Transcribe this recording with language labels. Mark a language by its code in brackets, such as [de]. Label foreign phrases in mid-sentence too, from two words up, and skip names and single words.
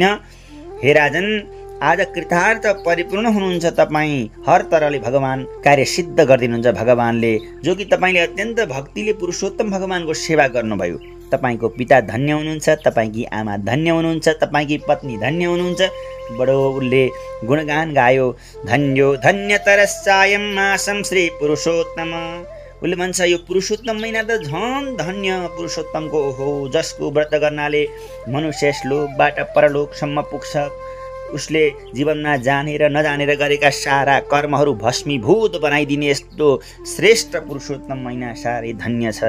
[ne] हे राजन, आज कृतार्थ परिपूर्ण हुनुहुन्छ तपाईँ। हर तरहले भगवान कार्य सिद्ध गरिदिनुहुन्छ भगवानले, जो कि तपाईँले अत्यन्त भक्तिले पुरुषोत्तम भगवानको सेवा गर्नुभयो। तपाईँको पिता धन्य हुनुहुन्छ, तपाईँकी आमा धन्य हुनुहुन्छ, तपाईँकी पत्नी धन्य हुनुहुन्छ। बडो उसले गुणगान गायो। [sa] धन्यो धन्यतरस्सायं मासं श्री पुरुषोत्तम। [ne] उसले भन्छ यो पुरुषोत्तम महिना त झन् धन्य पुरुषोत्तमको हो, जसको व्रत गर्नाले मनुष्य श्लोकबाट परलोकसम्म पुग्छ। उसले जीवनमा जानेर नजानेर गरेका सारा कर्महरू भस्मीभूत बनाइदिने यस्तो श्रेष्ठ पुरुषोत्तम महिना साह्रै धन्य छ।